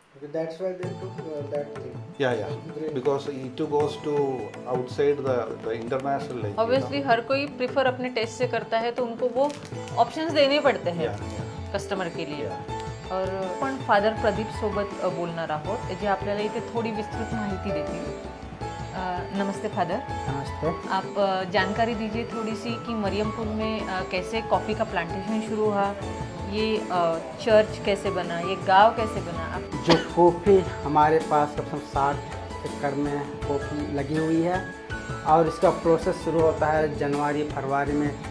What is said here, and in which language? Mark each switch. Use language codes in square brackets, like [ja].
[en] That's why they took that thing. Yeah. Because it goes to outside the international. Like, [hi] Obviously, हर कोई prefer अपने test से करता है, तो उनको वो ऑप्शंस देने पड़ते हैं कस्टमर के लिए. [mr] और पण फादर प्रदीप सोबत बोलणार आहोत, जे आपल्याला इथे थोड़ी विस्तृत माहिती देतील. [hi] नमस्ते फादर. नमस्ते. आप जानकारी दीजिए थोड़ी सी कि मरियमपुर में कैसे कॉफ़ी का प्लांटेशन शुरू हुआ, ये चर्च कैसे बना, ये गांव कैसे बना. आप जो कॉफ़ी हमारे पास कम 60 एकड़ में कॉफ़ी लगी हुई है और इसका प्रोसेस शुरू होता है जनवरी फरवरी में.